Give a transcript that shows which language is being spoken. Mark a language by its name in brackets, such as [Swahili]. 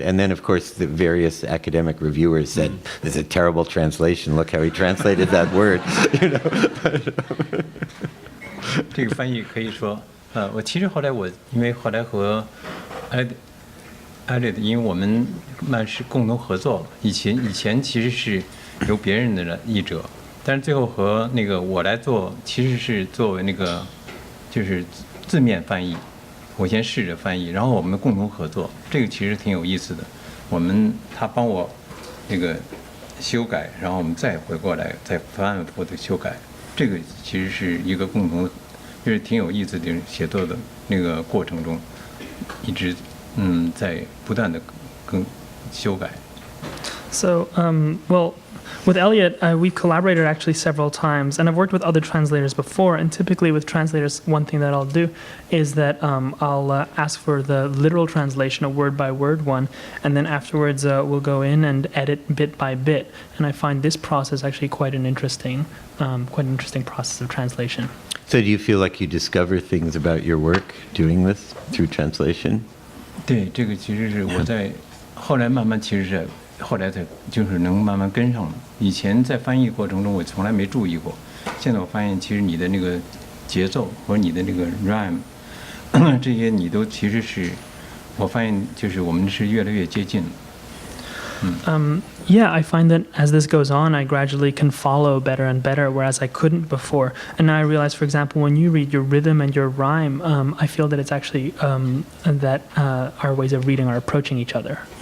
[English] And then, of course, the various academic reviewers said, this is a terrible translation. Look how he translated that word. You know? [Chinese] 这个翻译可以说，我其实后来因为后来和Eliot，因为我们是共同合作，以前其实是由别人的译者，但是最后和那个我来做，其实是作为那个就是字面翻译，我先试着翻译，然后我们共同合作，这个其实挺有意思的。他帮我那个修改，然后我们再回过来再反复的修改，这个其实是一个共同的，就是挺有意思的写作的那个过程中，一直在不断的修改。 [English] So, well, with Eliot, we've collaborated actually several times, and I've worked with other translators before. And typically, with translators, one thing that I'll do is that I'll ask for the literal translation, a word-by-word one, and then afterwards we'll go in and edit bit by bit. And I find this process actually quite an interesting process of translation. So do you feel like you discover things about your work doing this through translation? [Chinese] 对，这个其实是我在后来慢慢，其实是后来才就是能慢慢跟上了。以前在翻译过程中，我从来没注意过。现在我发现，其实你的那个节奏和你的那个 rhyme 这些，你都其实是，我发现就是我们是越来越接近了。 [English] Yeah, I find that as this goes on, I gradually can follow better and better, whereas I couldn't before. And now I realize, for example, when you read your rhythm and your rhyme, I feel that it's actually that our ways of reading are approaching each other.